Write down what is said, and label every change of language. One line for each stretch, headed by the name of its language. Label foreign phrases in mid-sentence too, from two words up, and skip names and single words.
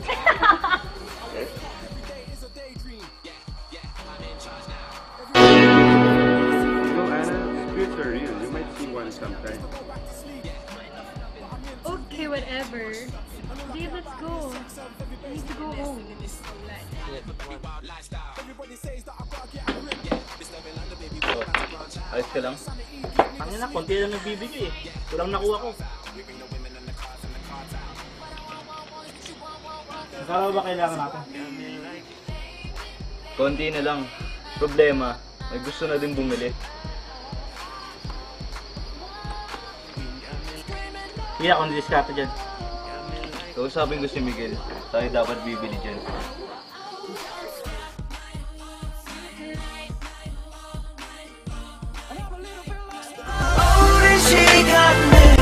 English: No, Anna, spirits are real. You might see one sometime. Okay, whatever. Dave, let's go. I need to go home.
Filipino: Ayos ka lang? Ang ina, konti lang nagbibigay eh. Walang nakuha ko. Magkano ba kailangan natin? Konti na lang. Problema, may gusto na din bumili. Hindi ako nadiskarte dyan. Kausapin ko si Miguel. Tayo dapat bibili dyan.
Korean: 오랜 시간